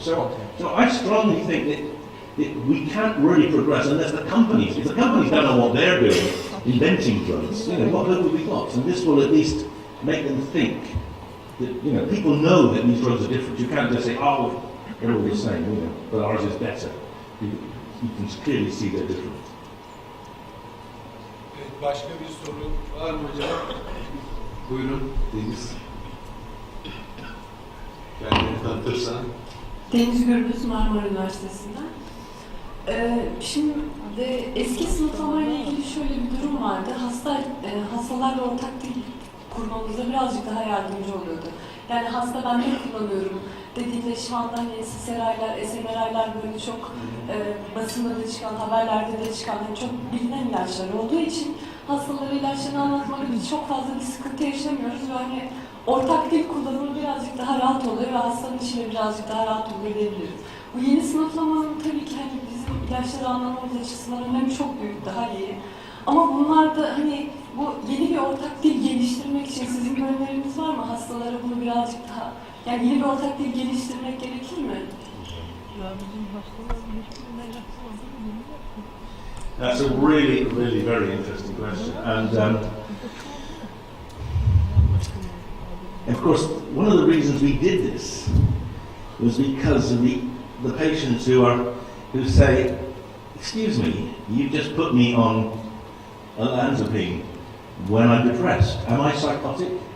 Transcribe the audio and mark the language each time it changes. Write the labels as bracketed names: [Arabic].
[English] So I strongly think that we can't really progress unless if the companies don't know what they're doing, inventing drugs, what hope have we got? And this will at least make them think that, people know that these drugs are different. You can't just say, oh, they're all the same, but ours is better. You can clearly see they're different. [Turkish] Evet, başka bir soru var mı hocam? Buyurun Deniz. Kendini tanıtırsan. Deniz Gürbüz, Marmara Üniversitesi'nden. Şimdi eski sınıflamayla ilgili şöyle bir durum vardı. Hastalarla ortak dil kurmamıza birazcık daha yardımcı oluyordu. Yani hasta ben ne kullanıyorum dediğinde şu anda SSRI'ler, SNRI'ler böyle çok basında da çıkan, haberlerde de çıkan çok bilinen ilaçlar olduğu için hastalara ilaçlarını anlatmakta biz çok fazla bir sıkıntı yaşamıyoruz ve ortak dil kullanımı birazcık daha rahat oluyor ve hastanın işine birazcık daha rahat uygulayabiliriz. Bu yeni sınıflamanın tabii ki bizim ilaçları anlamamız açısından önemi çok büyük, daha iyi. Ama bunlar da bu yeni bir ortak dil geliştirmek için sizin bir öneriniz var mı? Hastalara bunu birazcık daha, yani yeni bir ortak dil geliştirmek gerekir mi? [English] That's a really, really very interesting question. And of course, one of the reasons we did this was because of the patients who say, excuse me, you just put me on olanzapine when I'm depressed. Am I psychotic?